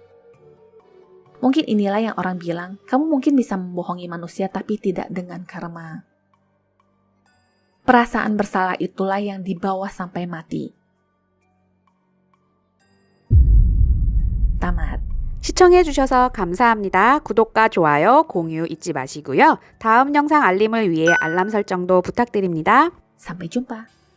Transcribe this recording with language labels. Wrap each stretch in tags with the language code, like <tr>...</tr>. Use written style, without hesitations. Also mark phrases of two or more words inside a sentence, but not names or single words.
<id>Mungkin inilah yang orang bilang, kamu mungkin bisa membohongi manusia tapi tidak dengan karma. Perasaan bersalah itulah yang dibawa sampai mati. Tamat.</id> <ko>시청해주셔서 감사합니다. 구독과 좋아요, 공유 잊지 마시고요. 다음 영상 알림을 위해 알람 설정도 부탁드립니다.</ko> <id>Sampai jumpa.</id>